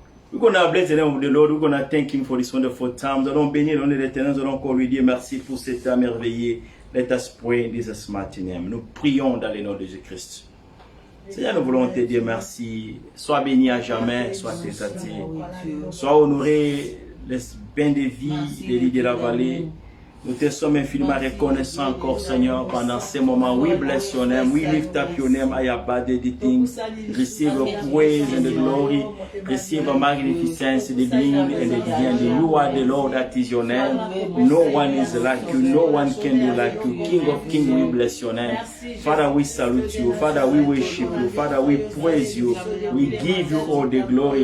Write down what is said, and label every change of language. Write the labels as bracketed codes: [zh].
[en] We're going to bless the name of the Lord. We're going to thank Him for this wonderful time. [fr] Nous allons bénir le nom de l'Éternel. Nous allons encore lui dire merci pour cet temps merveilleux. [en] Let us pray in this mighty name. [fr] Nous prions dans le nom de Jésus-Christ. Seigneur, nous voulons te dire merci. Sois béni à jamais, sois exalté. Sois honoré, les bains de vie, les lits de la vallée. Nous te sommes infiniment reconnaissants encore, Seigneur, pendant ces moments. [en] We bless your name. We lift up your name. I abide the things. Receive the praise and the glory. Receive the magnificence, the being and the divinity. You are the Lord, that is your name. No one is like you. No one can be like you. King of kings, we bless your name. Father, we salute you. Father, we worship you. Father, we praise you. We give you all the glory.